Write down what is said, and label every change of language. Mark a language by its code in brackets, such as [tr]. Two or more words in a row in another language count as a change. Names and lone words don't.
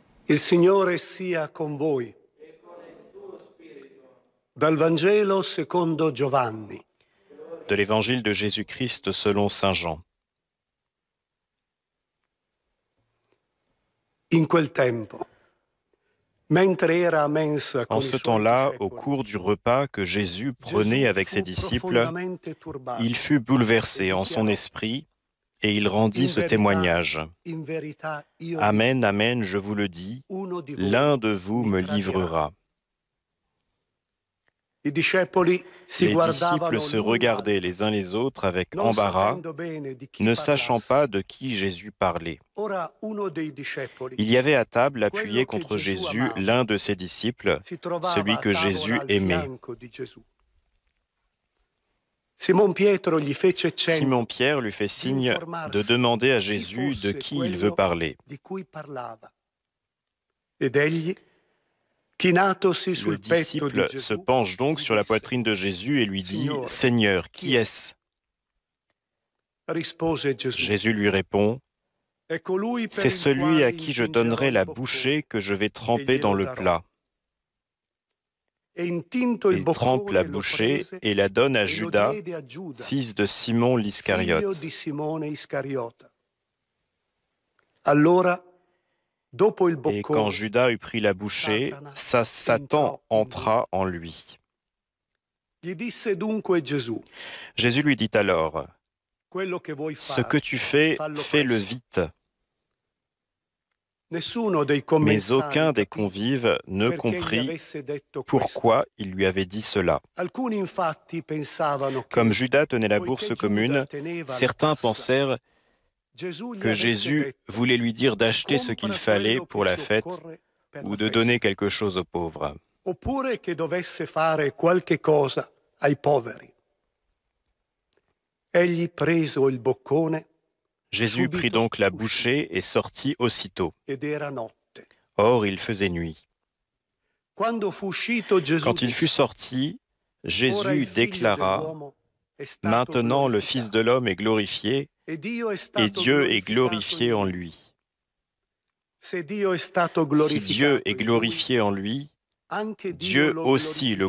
[it] Il Signore sia con voi. Dal Vangelo secondo Giovanni. [fr] De l'Évangile de Jésus-Christ selon saint Jean. [it] In quel tempo, mentre era a mensa con [fr] En [it] i [fr] ce [it] suoi [fr] temps-là, au [it] discepoli, [fr] cours du repas que Jésus prenait avec ses disciples, il fut bouleversé en son esprit et il rendit ce témoignage. [it] In verità, io vi [fr] Amen, [it] dico, [fr] amen, je vous le dis, [it] uno di [fr] l'un [it] voi [fr] de vous [it] mi [fr] me [it] tradirà. [fr] livrera. [it] I discepoli si [fr] Les [it] guardavano [fr] disciples se [it] l'un [fr] regardaient [it] l'altro, [fr] les uns les autres avec [it] non [fr] embarras, [it] sapendo bene di chi [fr] ne sachant [it] parlasse. [fr] pas de qui Jésus parlait. [it] Ora uno dei discepoli, [fr] Il y avait à table, appuyé [it] quello che [fr] contre [it] Gesù [fr] Jésus, [it] amava, [fr] l'un de ses disciples, [it] si trovava [fr] celui [it] a [fr] que [it] tavola [fr] Jésus [it] al [fr] aimait. [it] fianco di Gesù. Simon Pietro gli fece cenno [fr] Simon-Pierre lui fait [it] di [fr] signe de [it] informarsi [fr] demander à [it] chi [fr] Jésus de [it] fosse [fr] qui il veut [it] quello [fr] parler. [it] di cui parlava. Ed egli, chinatosi [fr] Le [it] sul petto di [fr] disciple se [it] Gesù, [fr] penche donc [it] gli [fr] sur la [it] disse: [fr] poitrine de Jésus et lui dit « [it] Signore, [fr] Seigneur, [it] chi [fr] qui [it] è? [fr] est-ce » [it] Rispose Gesù: [fr] Jésus lui répond [it] è colui « per [fr] C'est [it] il [fr] celui [it] quale [fr] à qui je [it] intingerò [fr] donnerai [it] il [fr] la [it] boccone [fr] bouchée que je vais [it] e [fr] tremper dans [it] glielo [fr] le [it] darò. [fr] plat. » [it] E intinto il [fr] Il trempe la [it] boccone lo [fr] bouchée [it] prese [fr] et la donne à [it] e lo [fr] Judas, [it] diede a Giuda, [fr] fils de Simon [it] figlio [fr] l'Iscariote. [it] di Simone Iscariota. Allora, dopo il [fr] Et quand [it] boccone, [fr] Judas eut pris la bouchée, Satan entra en lui. [it] Gli disse dunque Gesù: [fr] Jésus lui dit alors [it] quello che vuoi « [fr] Ce que [it] fare, [fr] tu fais, [it] fallo [fr] fais-le [it] presto. [fr] vite. » [it] Nessuno dei [fr] Mais [it] commensali [fr] aucun des [it] capì [fr] convives ne [it] perché gli [fr] comprit [it] avesse detto questo. [fr] pourquoi il lui avait dit cela. [it] Alcuni infatti pensavano [fr] Comme [it] che, [fr] Judas tenait la bourse [it] poiché Giuda [fr] commune, [it] teneva la [fr] certains [it] cassa, [fr] pensèrent [it] Gesù gli [fr] que [it] avesse [fr] Jésus [it] detto: [fr] voulait lui dire d'acheter ce qu'il [it] compra [fr] fallait [it] quello [fr] pour [it] che [fr] la [it] ci [fr] fête [it] occorre per [fr] ou [it] la [fr] de donner [it] festa, [fr] quelque chose aux pauvres. [it] oppure che dovesse fare qualche cosa ai poveri. Egli preso il boccone, [fr] Jésus prit [it] subito [fr] donc la [it] uscì, [fr] bouchée et sortit aussitôt. [it] ed era notte. [fr] Or, il faisait nuit. [it] Quando fu uscito, Gesù [fr] Quand il fut [it] disse: [fr] sorti, [it] ora il [fr] Jésus [it] figlio [fr] déclara [it] dell'uomo è « stato [fr] Maintenant le Fils de [it] glorificato [fr] l'homme est glorifié [it] e Dio è [fr] et [it] stato [fr] Dieu est [it] glorificato [fr] glorifié [it] in [fr] en [it] lui. [fr] lui. [it] Se Dio è stato [fr] Si Dieu [it] glorificato [fr] est [it] in lui, [fr] glorifié en lui, [it] anche Dio [fr] Dieu [it] lo [fr] aussi le